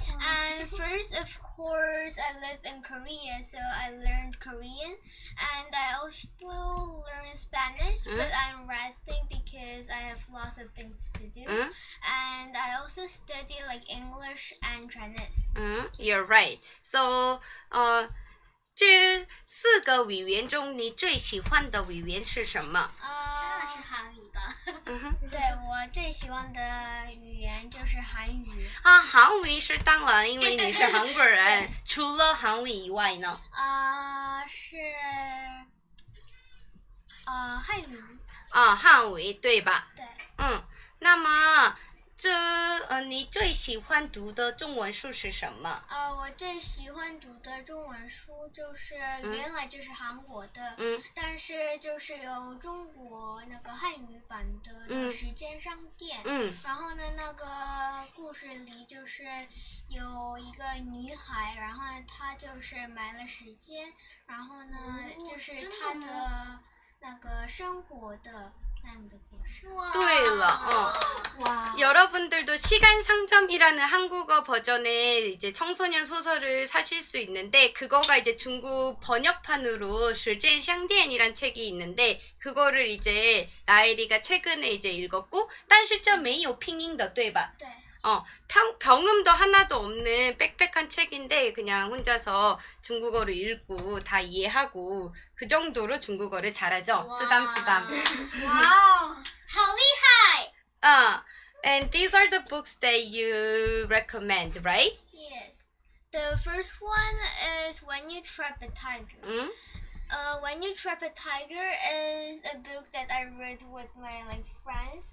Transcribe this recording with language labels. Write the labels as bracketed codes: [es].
[en] And first, of course, I live in Korea, so I learned Korean, and I also learned Spanish, but I'm resting because I have lots of things to do. And I also study English and Chinese. You're right. [zh] So, 这4个语言中你最喜欢的语言是什么？是韩语吧。对，我最喜欢的语言就是韩语。韩语是当然，因为你是韩国人。除了韩语以外呢？是汉语。汉语对吧？对。那么你最喜欢读的中文书是什么？我最喜欢读的中文书就是原来这是韩国的，但是就是有中国那个汉语版的那个时间商店，然后呢那个故事里就是有一个女孩，然后她就是买了时间，然后呢就是她的那个生活的那个故事。对了, [ko] 와. 여러분들도 시간 상점이라는 한국어 버전의 이제 청소년 소설을 사실 수 있는데 그거가 이제 중국 번역판으로 时间商店이란 책이 있는데 그거를 이제 나엘이가 최근에 이제 읽었고 [zh] 但是这没有拼音的对吧? [ko] 네. 병음도 하나도 없는 빽빽한 책인데 그냥 혼자서 중국어를 읽고 다 이해하고 그 정도로 중국어를 잘하죠. 쓰담쓰담. [zh] 와우. 好厉害! [en] And these are the books that you recommend, right? Yes. The first one is When You Trap a Tiger. When You Trap a Tiger is a book that I read with my friends.